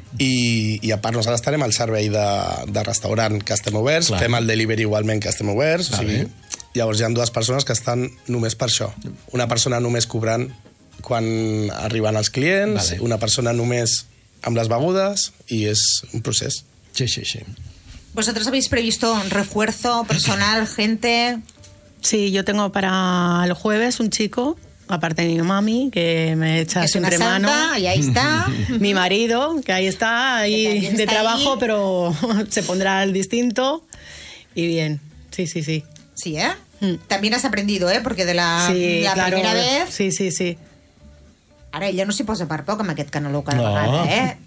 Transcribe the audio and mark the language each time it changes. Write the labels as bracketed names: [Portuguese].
[Catalan] I a part nosaltres estarem al servei de restaurant que estem oberts, clar. Fem el delivery igualment que estem oberts. Vale. O sigui, llavors hi ha dues persones que estan només per això. Una persona només cobrant quan arriben els clients, vale. Una persona només amb les begudes, i és un procés. Sí. [Spanish] ¿Vosotros habéis previsto un refuerzo personal, gente? Sí, yo tengo para el jueves un chico, aparte de mi mami, que me echa siempre mano. Es una santa, y ahí está. Mi marido, que ahí está, ahí de trabajo, pero se pondrá el distinto. Y bien, sí. Sí, ¿eh? También has aprendido, ¿eh? Porque de la claro, primera vez... Sí. [Catalan] Ara ella no s'hi posa per poc amb aquest canaló cada vegada, eh?